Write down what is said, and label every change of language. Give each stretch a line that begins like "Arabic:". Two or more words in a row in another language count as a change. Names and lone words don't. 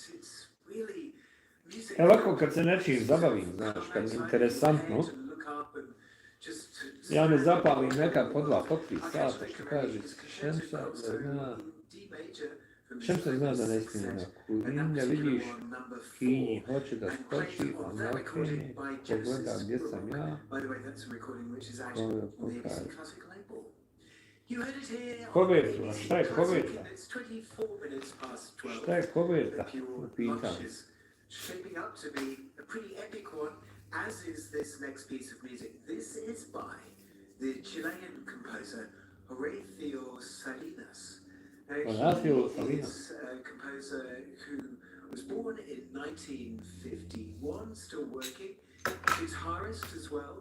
English: It's really music.
Bosnian: Ovako kad se nečim zabavim, znaš, kad je interesantno, ja ne zapalim nekad po 2, po 3 sata, što kaže, Šemsa zna da ne smije na kulinja, vidiš, Kinji hoće da skoči, on nakrene, pogleda gdje sam ja, kome pokaže. Koverta, šta je koverta? Šta je koverta? Pitam.
English: Shaping up to be a pretty epic one, as is this next piece of music. This is by the Chilean composer Horacio Salinas. Horacio He is a composer who was born in 1951, still working, guitarist as well.